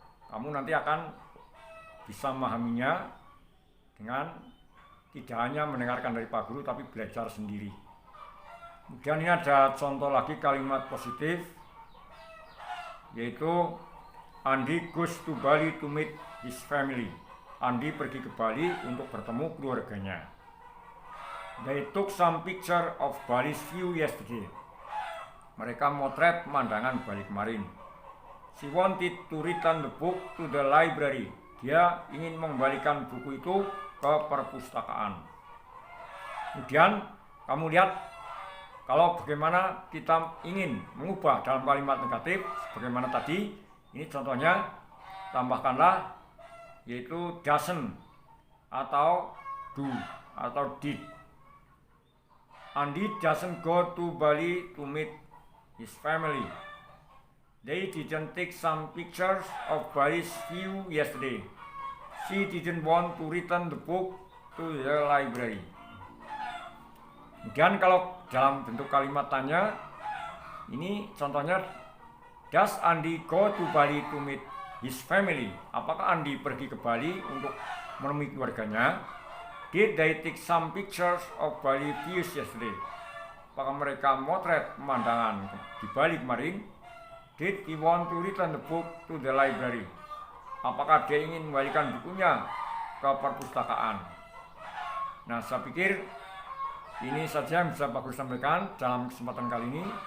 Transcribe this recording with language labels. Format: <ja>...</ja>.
<id>Kamu nanti akan bisa memahaminya dengan tidak hanya mendengarkan dari Pak Guru, tapi belajar sendiri. Kemudian ini ada contoh lagi kalimat positif, yaitu</id> <en>Andi goes to Bali to meet his family.</en> <id>Andi pergi ke Bali untuk bertemu keluarganya.</id> <en>They took some picture of Bali's view yesterday.</en> <id>Mereka motret pemandangan Bali kemarin.</id> <en>She wanted to return the book to the library.</en> <id>Dia ingin mengembalikan buku itu ke perpustakaan. Kemudian kamu lihat kalau bagaimana kita ingin mengubah dalam kalimat negatif, bagaimana tadi, ini contohnya tambahkanlah yaitu doesn't atau do atau did.</id> <en>Andi doesn't go to Bali to meet his family. They didn't take some pictures of Bali's view yesterday. She didn't want to return the book to the library.</en> <id>Dan kalau dalam bentuk kalimat tanya, ini contohnya,</id> <en>does Andi go to Bali to meet his family?</en> <id>Apakah Andi pergi ke Bali untuk menemui keluarganya?</id> <en>Did they take some pictures of Bali views yesterday?</en> <id>Apakah mereka motret pemandangan di Bali kemarin?</id> <en>Did he want to return the book to the library?</en> <id>Apakah dia ingin mengembalikan bukunya ke perpustakaan? Nah, saya pikir ini saja yang bisa Pak Guru sampaikan dalam kesempatan kali ini.</id>